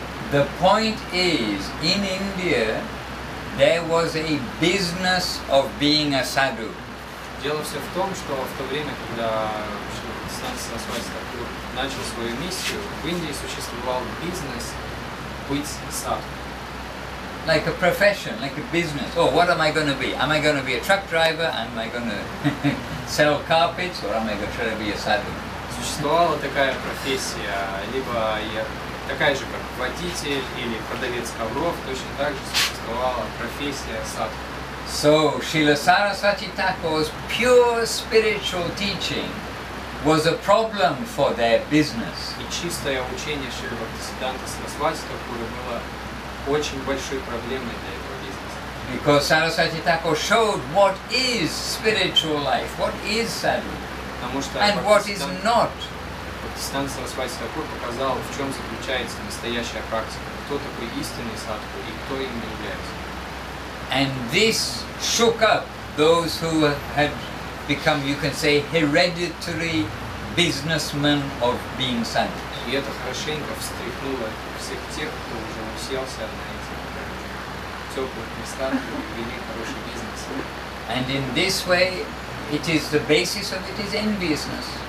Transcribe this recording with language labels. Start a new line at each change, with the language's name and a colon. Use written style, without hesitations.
English: The point is, in India, there was a business of being a sadhu.
Russian: Дело все в том, что в то время, когда Бхактивиданты Сарасвати Тхакур начал свою миссию, в Индии существовал бизнес быть садху.
English: Like a profession, like a business. Oh, what am I going to be? Am I going to be a truck driver? Am I going to sell carpets? Or am I going to try to be a sadhu?
Russian: Существовала такая профессия, либо такая же, как водитель или продавец ковров, точно так же существовала профессия садху.
English: So, Srila Saraswati Thakur's pure spiritual teaching was a problem for their business.
Russian: И чистое учение Шрилы Бхактивиданты Сарасвати Тхакура было очень большой проблемой для этого бизнеса.
English: Because Saraswati Thakur showed what is spiritual life, what is sadhu, and what is not.
Russian: Бхактивиданты Сарасвати Тхакур показал, в чем заключается настоящая практика, кто такой истинный садху и кто им является.
English: And this shook up those who had become, you can say, hereditary businessmen of being sadhus.
Russian: И это хорошенько встряхнуло всех тех, кто уже уселся на этих теплых местах и вели хороший бизнес.
English: And in this way, it is the basis of it is enviousness.